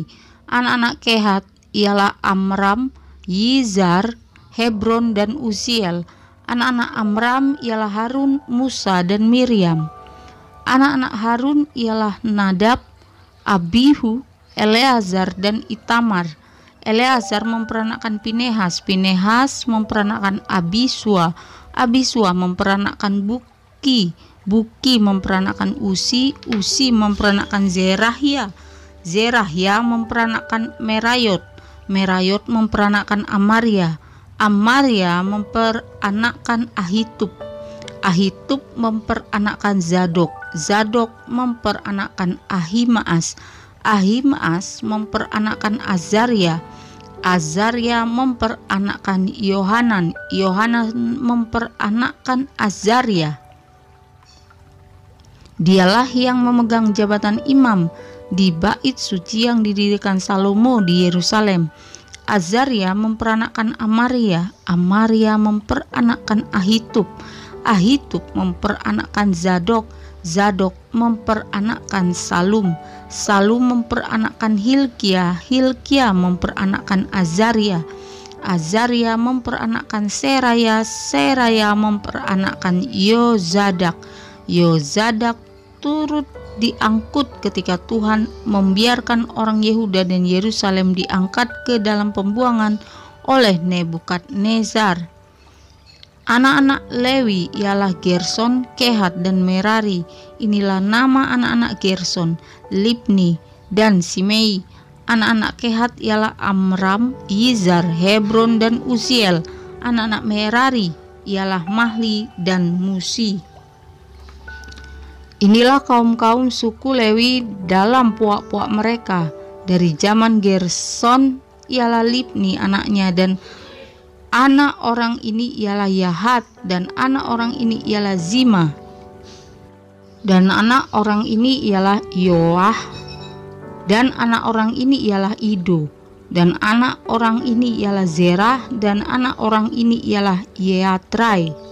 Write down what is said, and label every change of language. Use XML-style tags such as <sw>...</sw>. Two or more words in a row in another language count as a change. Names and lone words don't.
<id>Anak-anak Kehat ialah Amram, Yizar, Hebron, dan Uziel. Anak-anak Amram ialah Harun, Musa, dan Miriam. Anak-anak Harun ialah Nadab, Abihu, Eleazar, dan Itamar. Eleazar memperanakkan Pinehas, Pinehas memperanakkan Abisua, Abisua memperanakkan Buki, Buki memperanakkan Usi, Usi memperanakkan Zerahya, Zerahya memperanakkan Merayot, Merayot memperanakkan Amaria, Amaria memperanakkan Ahitub, Ahitub memperanakkan Zadok, Zadok memperanakkan Ahimaas, Ahimaas memperanakkan Azaria, Azaria memperanakkan Yohanan, Yohanan memperanakkan Azaria. Dialah yang memegang jabatan imam di bait suci yang didirikan Salomo di Yerusalem. Azaria memperanakkan Amaria, Amaria memperanakkan Ahitub, Ahitub memperanakkan Zadok, Zadok memperanakkan Salum, Salum memperanakkan Hilkia, Hilkia memperanakkan Azaria, Azaria memperanakkan Seraya, Seraya memperanakkan Yozadak, Yozadak turut diangkut ketika Tuhan membiarkan orang Yehuda dan Yerusalem diangkat ke dalam pembuangan oleh Nebukadnezar. Anak-anak Lewi ialah Gerson, Kehat, dan Merari. Inilah nama anak-anak Gerson, Libni, dan Simei. Anak-anak Kehat ialah Amram, Yizar, Hebron, dan Uziel. Anak-anak Merari ialah Mahli dan Musi. Inilah kaum-kaum suku Lewi dalam puak-puak mereka. Dari zaman Gerson ialah Libni anaknya, dan anak orang ini ialah Yahat, dan anak orang ini ialah Zima, dan anak orang ini ialah Yoah, dan anak orang ini ialah Ido, dan anak orang ini ialah Zerah, dan anak orang ini ialah Yeatrai.</id>